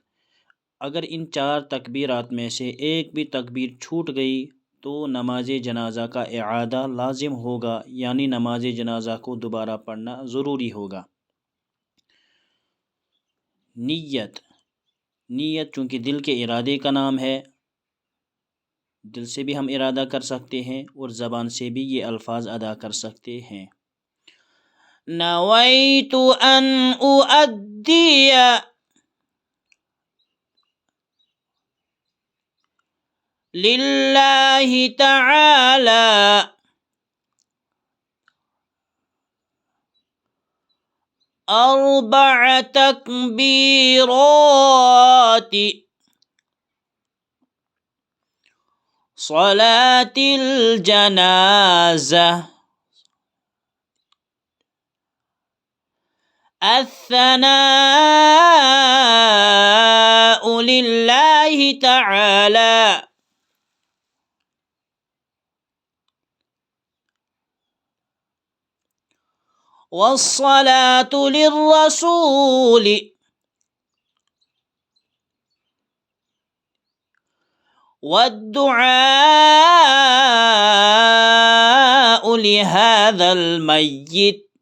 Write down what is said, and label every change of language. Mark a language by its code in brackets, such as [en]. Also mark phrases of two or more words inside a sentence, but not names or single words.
[ur] اگر ان چار تکبیرات میں سے ایک بھی تکبیر چھوٹ گئی تو نماز جنازہ کا اعادہ لازم ہوگا، یعنی نماز جنازہ کو دوبارہ پڑھنا ضروری ہوگا. नीयत। نیت چونکہ دل کے ارادے کا نام ہے، دل سے بھی ہم ارادہ کر سکتے ہیں اور زبان سے بھی یہ الفاظ ادا کر سکتے ہیں. [ar] نويت أن أؤدي لله تعالى أربع تكبيرات صلاة الجنازة الثناء لله تعالى والصلاة للرسول والدعاء لهذا الميت.